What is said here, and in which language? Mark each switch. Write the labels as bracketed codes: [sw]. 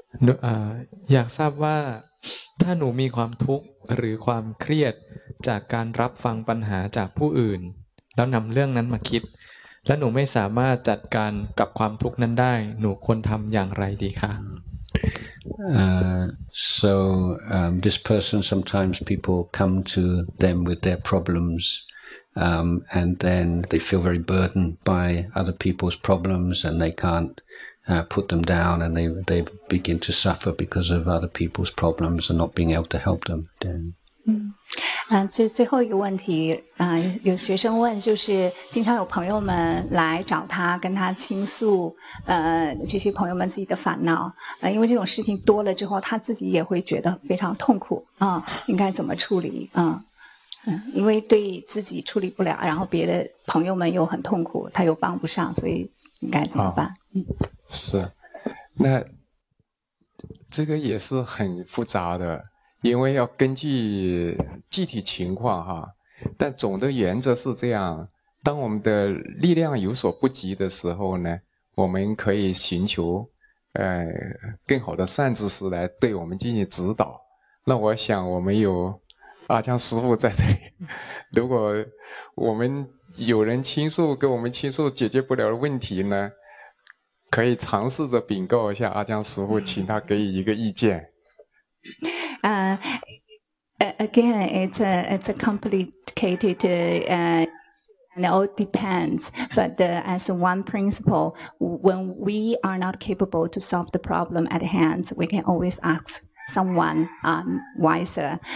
[th] อยากทราบว่าถ้าหนูมีความทุกข์หรือความเครียดจากการรับฟังปัญหาจากผู้อื่นแล้วนำเรื่องนั้นมาคิดแล้วหนูไม่สามารถจัดการกับความทุกข์นั้นได้หนูควรทำอย่างไรดีคะ [en] So this person, sometimes people come to them with their problems, and then they feel very burdened by other people's problems, and they can't put them down, and they begin to suffer because of other people's problems and not being able to help them. Then. [zh] 这最后一个问题有学生问，就是经常有朋友们来找他跟他倾诉这些朋友们自己的烦恼因为这种事情多了之后他自己也会觉得非常痛苦应该怎么处理因为对自己处理不了然后别的朋友们又很痛苦他又帮不上所以应该怎么办是那这个也是很复杂的因为要根据具体情况哈，但总的原则是这样，当我们的力量有所不及的时候呢，我们可以寻求更好的善知识来对我们进行指导。那我想我们有阿江师傅在这里，如果我们有人倾诉，给我们倾诉解决不了的问题呢，可以尝试着禀告一下阿江师傅，请他给予一个意见。 [en] Again, it's a complicated, and it all depends. But as one principle, when we are not capable to solve the problem at hand, we can always ask someone wiser.